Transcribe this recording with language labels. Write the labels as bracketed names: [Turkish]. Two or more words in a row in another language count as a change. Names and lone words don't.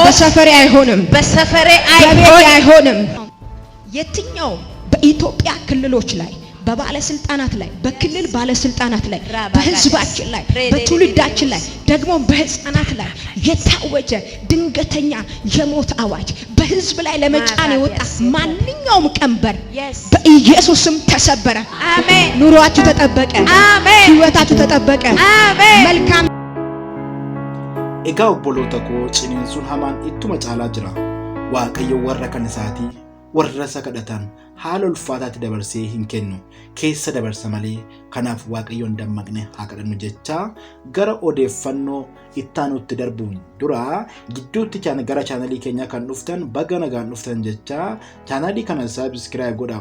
[Amharic] በሰፈሬ አይሆንም። የትኛው በኢትዮጵያ ክልሎች ላይ በባለስልጣናት ላይ በክልል ባለስልጣናት ላይ በህዝባችን ላይ በትውልዳችን ላይ ደግሞ በህፃናት ላይ የታወጀ ድንገተኛ የሞት አዋጅ በህዝብ ላይ ለመጫን የወጣ ማንኛውም ቀንበር በኢየሱስ ስም ተሰበረ። አሜን። ኑሯችሁ ተጠበቀ። አሜን። ህይወታችሁ ተጠበቀ። አሜን። መልካም [Oromo] Egaa obboloota koo ciniinsuun hamaan ittuma caalaa jira. Waaqayyo warra kan isaatii warra isa kadhatan haala ulfaataatti dabarsee hin kennu. Keessa dabarsa malee. Kanaaf Waaqayyoon dammaqne haa kadhannu jechaa gara odeeffannoo ittaanutti darbuun dura gidduutti gara chaanalii keenya kan dhuftan baga nagaan dhuftan jechaa chaanalii kana subscribe godhaa.